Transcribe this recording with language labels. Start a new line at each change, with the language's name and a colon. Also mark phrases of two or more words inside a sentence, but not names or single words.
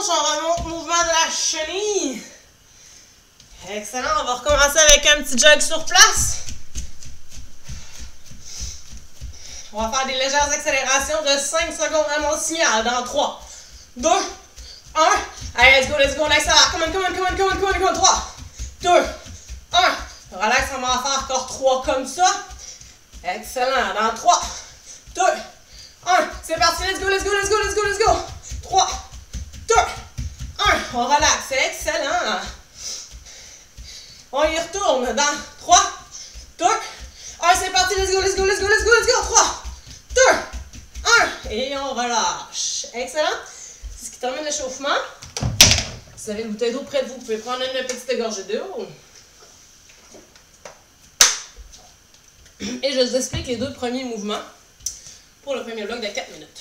French: On remonte mouvement de la chenille. Excellent. On va recommencer avec un petit jog sur place. On va faire des légères accélérations de 5 secondes à mon signal. Dans 3, 2, 1. Allez,
English: let's go,
French: on accélère.
English: Come on. 3, 2, 1.
French: Relax, on va en faire encore 3 comme ça. Excellent. Dans 3, 2, 1. C'est parti,
English: let's go. 3, 2, 1.
French: On relaxe, c'est excellent. On y retourne dans 3, 2, 1. C'est parti,
English: let's go.
French: 3, 2, 1. Et on relâche. Excellent. C'est ce qui termine l'échauffement. Si vous avez une bouteille d'eau près de vous, vous pouvez prendre une petite gorgée d'eau. Et je vous explique les 2 premiers mouvements pour le premier bloc de 4 minutes.